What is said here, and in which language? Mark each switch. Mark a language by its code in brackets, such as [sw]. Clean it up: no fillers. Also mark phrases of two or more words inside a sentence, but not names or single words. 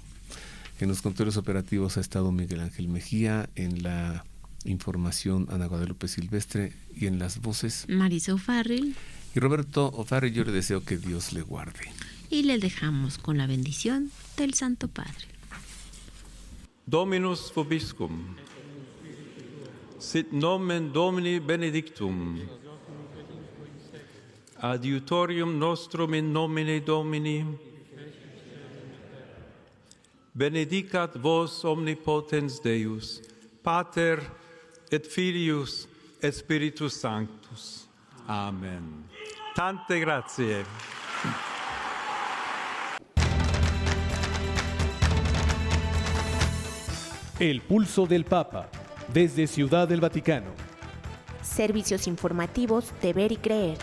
[es] En los controles operativos ha estado Miguel Ángel Mejía, en la información Ana Guadalupe Silvestre y en las voces Marisa O'Farrill. y Roberto O'Farrill. Yo le deseo que Dios le guarde. Y le dejamos con la bendición del Santo Padre. [la] Dominus vobiscum. Sit nomen Domini benedictum. Adiutorium nostrum in nomine Domini. Benedicat vos omnipotens Deus, Pater et Filius et Spiritus Sanctus. [it] Amen. Tante grazie. [es] El pulso del Papa, desde Ciudad del Vaticano. Servicios informativos de Ver y Creer.